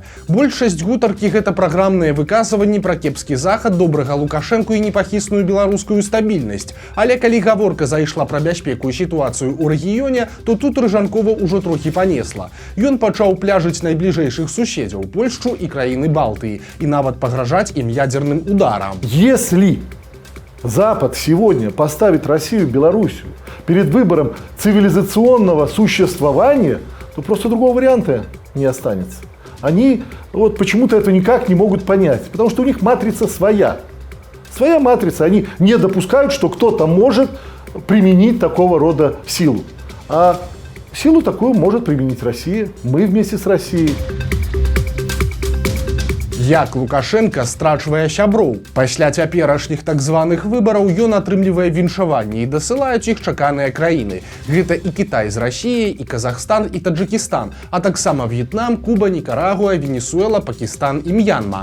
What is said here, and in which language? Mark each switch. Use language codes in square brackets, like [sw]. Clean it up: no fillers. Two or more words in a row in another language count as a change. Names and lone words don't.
[be] Большасць гутаркі – гэта праграмныя выказванні пра кепскі захад, добрага Лукашэнку і непахісную беларускую стабільнасць. Але калі гаворка зайшла пра бяспеку і сітуацыю ў рэгіёне, то тут Рыжанкова ўжо трохі панесла. Ён пачаў пляжыць найбліжэйшых суседзяў – Польшчу і краіны Балтыі, і нават пагражаць ім ядерным ударам. [ru] Если Запад сегодня поставит Россию и Белоруссию перед выбором цивилизационного существования, то просто другого варианта не останется. Они вот почему-то это никак не могут понять, потому что у них матрица своя. Своя матрица. Они не допускают, что кто-то может применить такого рода силу. А силу такую может применить Россия. Мы вместе с Россией. [be] Як Лукашенко страчвае сяброў. Пасля цяперашніх так званых выбараў ён атрымлівае віншаванні і дасылаюць іх чаканыя краіны. Гэта і Кітай з Расіяй, і Казахстан, і Таджыкістан, а таксама В'етнам, Куба, Нікарагуа, Венесуэла, Пакістан і М'янма.